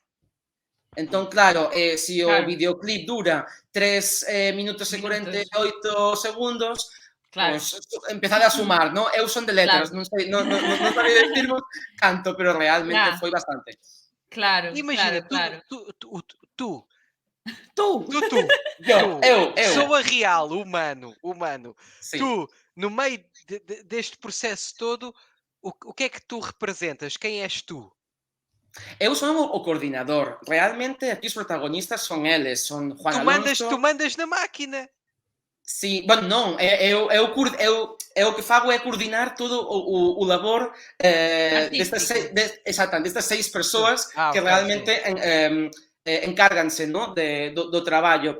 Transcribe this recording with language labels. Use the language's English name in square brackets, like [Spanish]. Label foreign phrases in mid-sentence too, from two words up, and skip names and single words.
[Galician] Entón, claro, se o videoclip dura 3 minutos e 48 segundos, pois empezade a sumar, non? Eu son de letras, non sei, non sabía decirvos canto, pero realmente foi bastante. Claro, [Portuguese] Imagina, [Galician] claro. [Portuguese] tu, [Galician] Eu. [Portuguese] pessoa real, humano, Sim. tu, no meio deste processo todo, o que é que tu representas? Quem és tu? [Galician] Eu son o coordinador. Realmente, aquí os protagonistas son eles, son Juan Alonso... [Portuguese] Tu mandas na máquina. [Galician] Sí, bueno, non, eu o que fago é coordinar todo o labor destas 6 persoas que realmente encárganse, no, do traballo.